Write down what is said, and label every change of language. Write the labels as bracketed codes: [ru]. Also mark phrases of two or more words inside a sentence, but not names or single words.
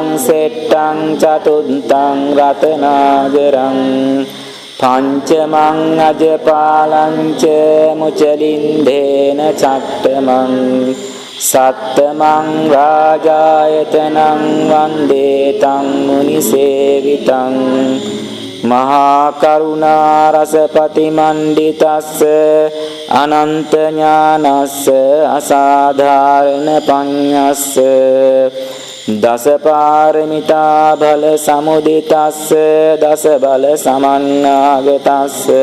[pi] සෙට්ටං චතුත්තං රතනාගරං පංචමං අජපාලං ච මුචලින්දේන චට්ඨමං සත්තමං රාජායතනං වන්දේතං මුනිසේවිතං මහා කරුණා රසපති මණ්ඩිතස්ස අනන්ත ඥානස්ස අසාධාරණ පඤ්ඤස්ස දස පාරමිතා බල සමුදිතස්ස දස බල සමන්නාගතස්ස